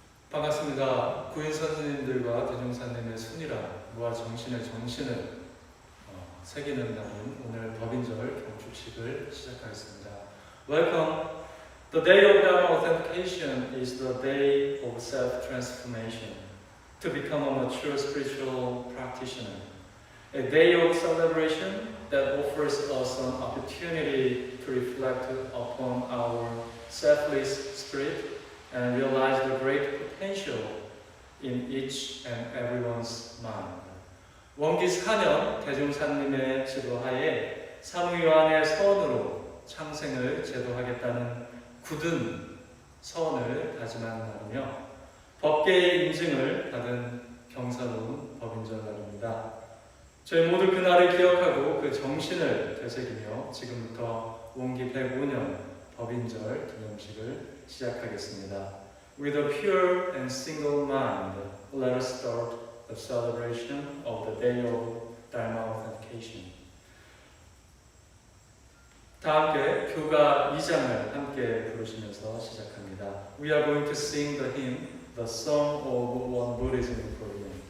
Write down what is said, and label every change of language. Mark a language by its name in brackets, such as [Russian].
[Korean] 반갑습니다. 구인 선생님들과 대종사님의 순이라 정신의 정신을 새기는 날인 오늘 법인절 경축식을 시작하겠습니다. [English] Welcome. The day of Dharma authentication is the day of self-transformation to become a mature spiritual practitioner. A day of celebration that offers us an opportunity to reflect upon our selfless spirit and realize the great potential in each and everyone's mind. [Korean] 원기 4년 대종사님의 지도하에 사무요한의 서원으로 창생을 제도하겠다는 굳은 서원을 다짐하는 날이며 법계의 인증을 받은 경사로운 법인절 날입니다. 저희 모두 그날을 기억하고 그 정신을 되새기며 지금부터 원기 105년 법인절 기념식을 시작하겠습니다. [English] With a pure and single mind, let us start the celebration of the day of Dharma authentication. [Korean] 다 함께 교가 2장을 함께 부르시면서 시작합니다. [English] We are going to sing the hymn, the Song of Wonbuddhism in Korean.